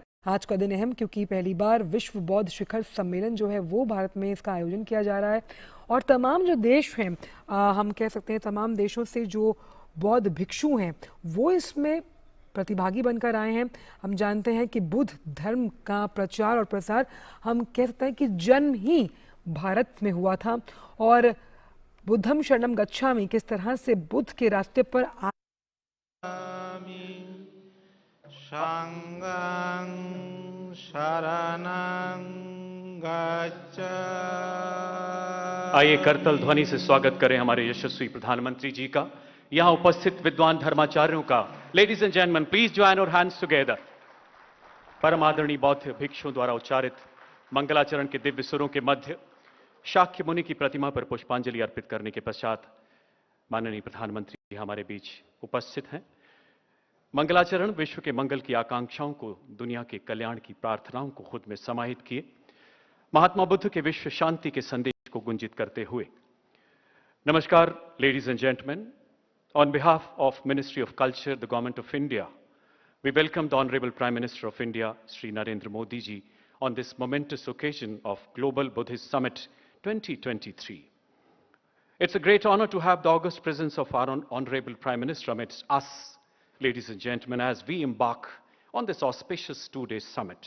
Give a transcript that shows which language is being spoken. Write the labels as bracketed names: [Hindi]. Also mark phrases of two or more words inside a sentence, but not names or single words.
[Hindi] आज का दिन अहम क्योंकि पहली बार विश्व बौद्ध शिखर सम्मेलन जो है वो भारत में इसका आयोजन किया जा रहा है और तमाम जो देश हैं हम कह सकते हैं तमाम देशों से जो बौद्ध भिक्षु हैं वो इसमें प्रतिभागी बनकर आए हैं। हम जानते हैं कि बुद्ध धर्म का प्रचार और प्रसार हम कह सकते हैं कि जन्म ही भारत में हुआ था और [Pali] बुद्धम शरणम गच्छामि [Hindi] किस तरह से बुद्ध के रास्ते पर [Pali] संगं शरणं गच्छामि। [Hindi] आइए करतल ध्वनि से स्वागत करें हमारे यशस्वी प्रधानमंत्री जी का, यहां उपस्थित विद्वान धर्माचार्यों का। [English] ladies and gentlemen, please join our hands together. [Hindi] परम आदरणीय बौद्ध भिक्षुओं द्वारा उच्चारित मंगलाचरण के दिव्य सुरों के मध्य शाक्य मुनि की प्रतिमा पर पुष्पांजलि अर्पित करने के पश्चात माननीय प्रधानमंत्री हमारे बीच उपस्थित हैं। मंगलाचरण विश्व के मंगल की आकांक्षाओं को, दुनिया के कल्याण की प्रार्थनाओं को खुद में समाहित किए महात्मा बुद्ध के विश्व शांति के संदेश को गुंजित करते हुए। [English] नमस्कार ladies and gentlemen, on behalf of Ministry of Culture, the Government of India, we welcome the Honorable Prime Minister of India, Shri Narendra Modi ji, on this momentous occasion of Global Buddhist Summit 2023. It's a great honor to have the august presence of our Honorable Prime Minister amidst us, ladies and gentlemen, as we embark on this auspicious two-day summit.